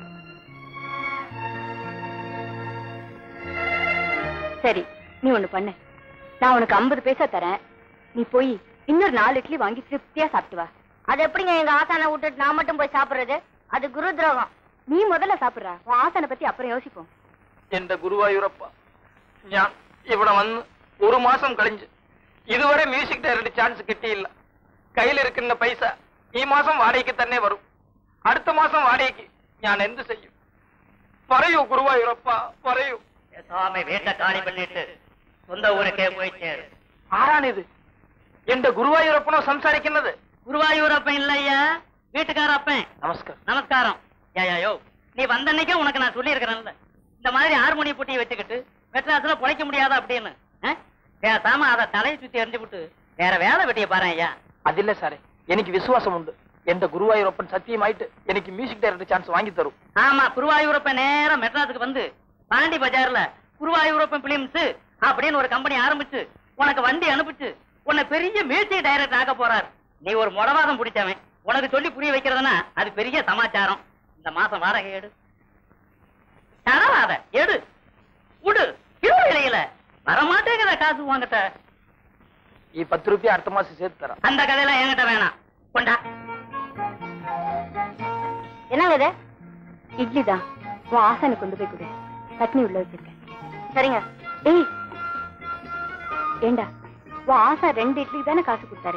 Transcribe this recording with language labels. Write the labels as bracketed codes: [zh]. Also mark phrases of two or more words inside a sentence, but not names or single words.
[ta] சரி, நீ ஒண்ணு பண்ணு, நான் உனக்கு 50 பைசா தரேன், நீ போய் இன்னொரு 4 இட்லி வாங்கி திருப்தியா சாப்பிட்டு வா. அது எப்படிங்க எங்க ஆசானை விட்டுட்டு நான் மட்டும் போய் சாப்பிடுறது? அது குரு துரோகம். நீ முதல்ல சாப்பிடுற, உன் ஆசானை பத்தி அப்புறம் யோசிப்போம். [ml] എന്റെ ഗുരുവായൂരപ്പ, ഞാൻ ഇവിടെ വന്ന് 1 മാസം കഴിഞ്ഞ് ഇതുവരെ മ്യൂസിക് ഡയറക്ടർ ചാൻസ് കിട്ടിയില്ല. കയ്യിലിരിക്കുന്ന പൈസ ഈ മാസം വാടകയ്ക്ക് തന്നെ വരും. അടുത്ത മാസം വാടകയ്ക്ക് ഞാൻ എന്ത് ചെയ്യും? പറയൂ ഗുരുവായൂരപ്പ, പറയൂ. [ta] சுவாமி வீட்டை காலி பண்ணிட்டு சொந்த ஊருக்கே போய் சேரு. [ml] ആരാണിത്? എന്റെ ഗുരുവായൂരപ്പനോ സംസാരിക്കുന്നത്? [ta] குருவாயூரப்பன் இல்லையா, வீட்டுக்காரப்பன். நமஸ்காரம். நமஸ்காரம். யோ, நீ வந்த அன்னைக்கே உனக்கு நான் சொல்லி இருக்கிறேன்ல, இந்த மாதிரி ஹார்மோனிய பூட்டி வச்சுக்கிட்டு மெட்ராஸ்ல பொழைக்க முடியாதா அப்படின்னு. பேசாம அதை தலையை சுத்தி எறிஞ்சு விட்டு வேற வேலை வெட்டிய பாரு ஐயா. [ml] അതില്ല സാറേ, എനിക്ക് വിശ്വാസമുണ്ട്. എന്റെ ഗുരുവായൂരപ്പൻ സത്യമായിട്ട് എനിക്ക് മ്യൂസിക് ഡയറക്ടർ ചാൻസ് [ta] வாங்கி தரும். ஆமா, குருவாயூரப்பன் நேரம் மெட்ராஸுக்கு வந்து பாண்டி பஜார்ல குருவாயூரப்பன் பிலிம்ஸ் அப்படின்னு ஒரு கம்பெனி ஆரம்பிச்சு உனக்கு வண்டி அனுப்பிச்சு உன்னை பெரிய மியூசிக் டைரக்டர் ஆக்க போறாரு. நீ ஒரு முடவாதம் பிடிச்சவன், உனக்கு சொல்லி புரிய வைக்கிறதுனா அது பெரிய சமாச்சாரம். இந்த மாசம் வாடகை எடு, தரவாத எடு, உடு, இடையில வரமாட்டேங்கிற காசு வாங்கிட்ட. [ml] ഈ 10 രൂപ അടുത്ത മാസം [ta] சேர்த்து தரேன். அந்த கதையெல்லாம் என்கிட்ட வேணாம், கொண்டா. என்னங்க இது? இட்லி தான், உன் ஆசானை கொண்டு போய் கொடு, சட்னி உள்ள வச்சிருக்கேன். சரிங்க. ஏய் ஏண்டா உன் ஆசா 2 இட்லிக்கு தானே காசு கொடுத்தாரு.